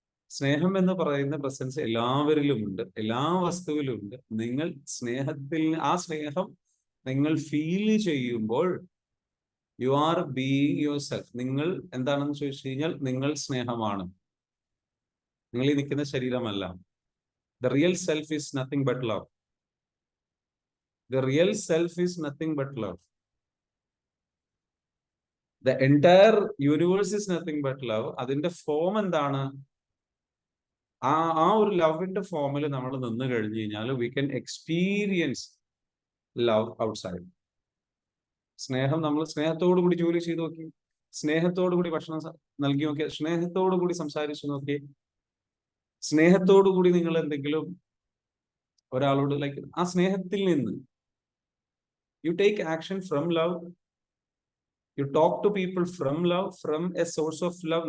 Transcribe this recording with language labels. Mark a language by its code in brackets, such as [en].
[ml] സ്നേഹം എന്ന് പറയുന്ന പ്രസൻസ് എല്ലാവരിലുമുണ്ട്, എല്ലാ വസ്തുവിലുമുണ്ട്. നിങ്ങൾ സ്നേഹത്തിൽ, ആ സ്നേഹം നിങ്ങൾ ഫീൽ ചെയ്യുമ്പോൾ [en] You are being yourself. [ml] നിങ്ങൾ എന്താണെന്ന് ചോദിച്ചു കഴിഞ്ഞാൽ, നിങ്ങൾ സ്നേഹമാണ്. നിങ്ങൾ ഈ നിൽക്കുന്ന ശരീരമല്ല. [en] The real self is nothing but love. The real self is nothing but love. The entire universe is nothing but love. [ml] അതിന്റെ ഫോം എന്താണ്? ആ ഒരു ലവിന്റെ ഫോമിൽ നമ്മൾ നിന്ന് കഴിഞ്ഞു കഴിഞ്ഞാൽ [en] We can experience love outside. [ml] സ്നേഹം, നമ്മൾ സ്നേഹത്തോടു കൂടി ജോലി ചെയ്ത് നോക്കി, സ്നേഹത്തോടു കൂടി ഭക്ഷണം നൽകി നോക്കി, സ്നേഹത്തോടു കൂടി സംസാരിച്ചു നോക്കി, സ്നേഹത്തോടു കൂടി നിങ്ങൾ എന്തെങ്കിലും ഒരാളോട്, ലൈക്ക് ആ സ്നേഹത്തിൽ നിന്ന് [en] You take action from love, you talk to people from love, from a source of love.